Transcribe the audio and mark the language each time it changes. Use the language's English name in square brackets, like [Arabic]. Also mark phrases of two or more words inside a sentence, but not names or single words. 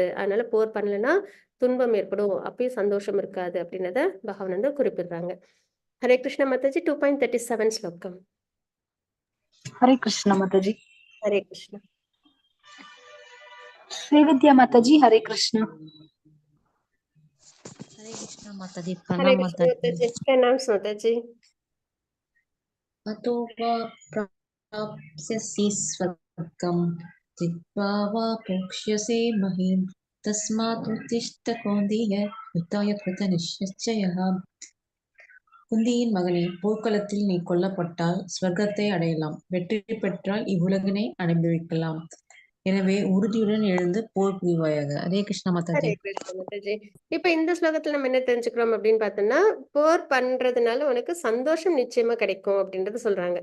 [Tamil] அதனால போர் பண்ணலைன்னா துன்பம் ஏற்படும். அப்பயும் சந்தோஷம் இருக்காது அப்படின்றத பகவான் வந்து குறிப்பிடுறாங்க. ஹரே கிருஷ்ண மாதாஜி 2.37 ஸ்லோகம். ஹரே கிருஷ்ணா மாதாஜி. ஹரே கிருஷ்ணா. ஸ்ரீவித்யா மாதாஜி ஹரே கிருஷ்ணா. [Hindi] हरे कृष्णा माता दी, [Tamil] ஹரே [Hindi] प्रणाम [Tamil] கிருஷ்ண [Hindi] माता दी। [Tamil] மாதாஜி. பிரணாம் மாதாஜி. [Sanskrit] अतो वा प्राप्स्यसि स्वर्गं जित्वा वा भोक्ष्यसे महीम् तस्मात् उत्तिष्ठ कौन्तेय युद्धाय कृतनिश्चयः। [Tamil] குந்தியின் மகனே, போர்க்களத்தில் நீ கொல்லப்பட்டால் ஸ்வர்க்கத்தை அடையலாம், வெற்றி பெற்றால் இவ்வுலகினை அனுபவிக்கலாம். எனவே உறுதியுடன் எழுந்து போர் புரிவாயாக. ஹரே கிருஷ்ணா மாதாஜி. ஹரே கிருஷ்ண மாதாஜி. இப்ப இந்த ஸ்லோகத்துல நம்ம என்ன தெரிஞ்சுக்கிறோம் அப்படின்னு பார்த்தோம்னா, போர் பண்றதுனால உனக்கு சந்தோஷம் நிச்சயமா கிடைக்கும் அப்படின்றது சொல்றாங்க.